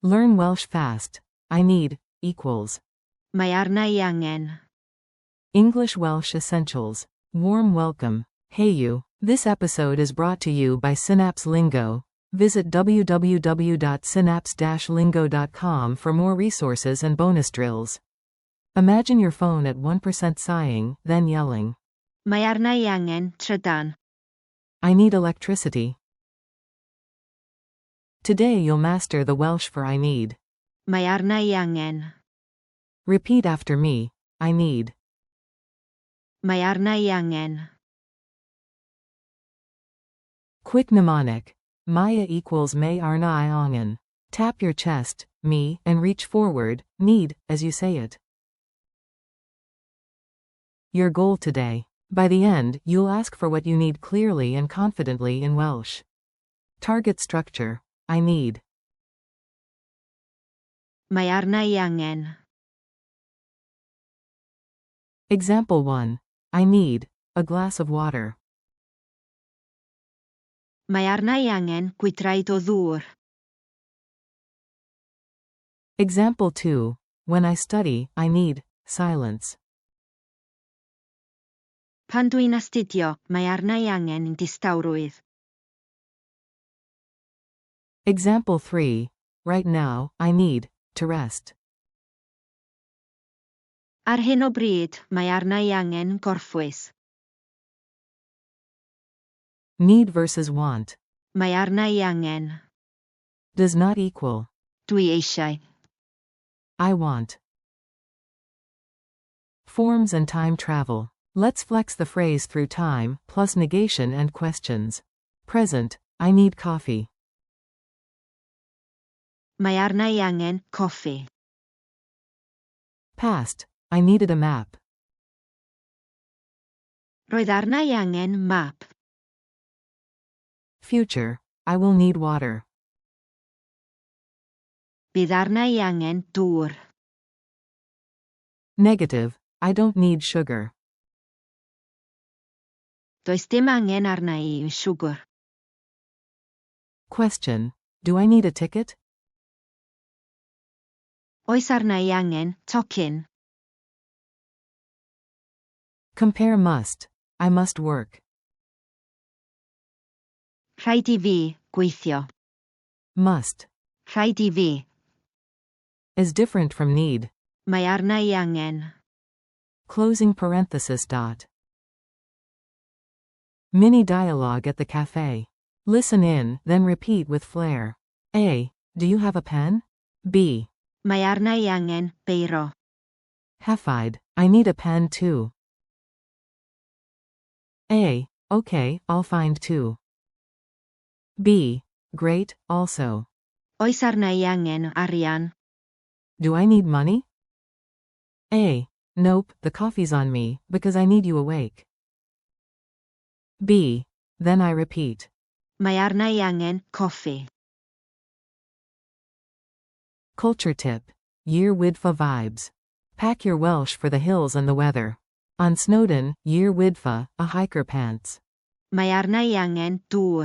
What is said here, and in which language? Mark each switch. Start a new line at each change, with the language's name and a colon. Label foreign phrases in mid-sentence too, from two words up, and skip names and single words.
English: Learn Welsh fast. I need equals.
Welsh: Mae arna I angen.
English: English Welsh Essentials. Warm welcome. Hey you. This episode is brought to you by Synapse Lingo. Visit www.synapse-lingo.com for more resources and bonus drills. Imagine your phone at 1% sighing, then yelling.
Welsh: Mae arna I angen, trydan.
English: I need electricity. Today you'll master the Welsh for I need.
Welsh: Mae arna I angen.
English: Repeat after me. I need.
Welsh: Mae arna I angen.
English: Quick mnemonic. Maya equals
Welsh: may arna I angen.
English: Tap your chest, me, and reach forward, need, as you say it. Your goal today. By the end, you'll ask for what you need clearly and confidently in Welsh. Target structure. I need.
Welsh: Mae arna I angen.
English: Example 1. I need a glass of water.
Welsh: Mae arna I angen gwydraid o ddŵr.
English: Example 2. When I study, I need silence.
Welsh: Pan dwi'n astudio, mae arna I angen distawrwydd.
English: Example 3. Right now, I need to rest.
Welsh: Ar hyn o bryd, mae arna I angen gorffwys.
English: Need versus want.
Welsh: Mae arna I angen.
English: Does not equal.
Welsh: Dwi eisiau.
English: I want. Forms and time travel. Let's flex the phrase through time, plus negation and questions. Present. I need coffee.
Welsh: Mae arna I angen coffi.
English: Past. I needed a map.
Welsh: Roedd arna I angen map.
English: Future. I will need water.
Welsh: Bydd arna I angen dŵr.
English: Negative. I don't need sugar.
Welsh: Does dim angen arna I siwgr.
English: Question. Do I need a ticket?
Welsh: Oes arna I angen tocyn.
English: Compare must. I must work.
Welsh: Rhaid I fi gweithio.
English: Must.
Welsh: Rhaid I fi.
English: Is different from need.
Welsh: Mae arna I angen.
English: Closing parenthesis dot. Mini dialogue at the cafe. Listen in, then repeat with flair. A. Do you have a pen? B.
Welsh: Mae arna I angen beiro.
English: Hefyd. I need a pen too. A. Okay, I'll find two. B. Great, also.
Welsh: Oes arna I angen arian.
English: Do I need money? A. Nope, the coffee's on me, because I need you awake. B. Then I repeat.
Welsh: Mae arna I angen coffi.
English: Culture tip. Year Widfa vibes. Pack your Welsh for the hills and the weather. On Snowdon, Year Widfa, a hiker pants.
Welsh: Mae arna I angen dŵr.